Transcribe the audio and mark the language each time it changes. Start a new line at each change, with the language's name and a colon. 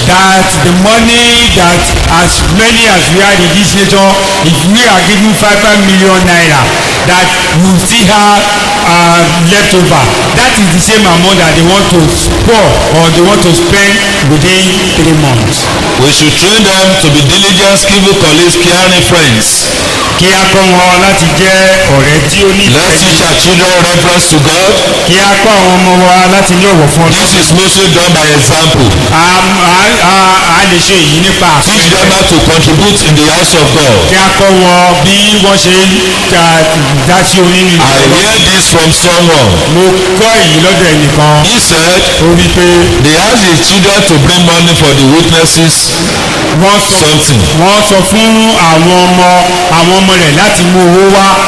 English: that the money that as many as we are in this nation if we are giving 5 million naira that we still have left over that is the same amount that they want to pour or they want to spend within 3 months. We should train them to be diligent, skillful colleagues, caring friends.
Yoruba: kí a kọ́ wọn láti jẹ́ ọ̀rẹ́ tí ó ní
English: Let's teach our children reference to God.
Yoruba: kí a kọ́ àwọn ọmọ wa láti ní ọ̀wọ̀ fún
English: This is mostly done by example.
Yoruba: a lè ṣe èyí nípa
English: Teach them how to contribute in the house of God.
Yoruba: kí a kọ́ wọn bí wọ́n ṣe dá sí onínú
English: I hear this from someone.
Yoruba: mo kọ́ èyí lọ́dọ̀ ẹnìkan.
English: He said
Yoruba: ó wí pé
English: they asked his children to bring money for the witnesses something.
Yoruba: wọ́n sọ fún àwọn ọmọ rẹ̀ láti mú owó wá